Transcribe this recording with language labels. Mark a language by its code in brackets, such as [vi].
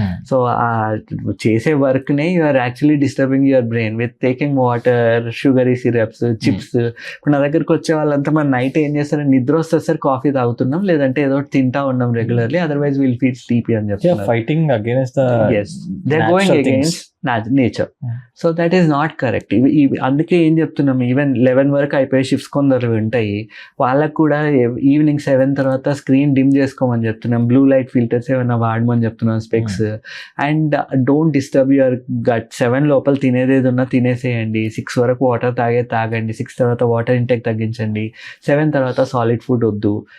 [en] so [te] చేసే [en] Work నే you are actually disturbing your brain with taking water, sugary syrups, chips. [te] ఇప్పుడు నా దగ్గరకు వచ్చే వాళ్ళంతా మన నైట్ ఏం చేస్తారు, నిద్ర వస్తుంది సార్ కాఫీ తాగుతున్నాం, లేదంటే ఏదో తింటా ఉన్నాం regularly, [en] otherwise will feel sleepy [te] అని చెప్తారు. [en] Fighting against the they're going against nature. So that is not correct. [te] అందుకే ఏం చెప్తున్నాం, ఈవెన్ 11 వరకు అయిపోయే షిఫ్ట్స్ కొందరు ఉంటాయి, వాళ్ళకు కూడా ఈవినింగ్ 7 తర్వాత స్క్రీన్ డిమ్ చేసుకోమని చెప్తున్నాం, బ్లూ లైట్ ఫిల్టర్స్ ఏమైనా వాడమని చెప్తున్నాం, specs. [en] And don't disturb your gut. [te] 7 లోపల తినేది ఉన్నా తినేసేయండి, 6 వరకు వాటర్ తాగండి, 6 తర్వాత వాటర్ ఇంటేక్ తగ్గించండి, 7 తర్వాత సాలిడ్ ఫుడ్ వద్దు.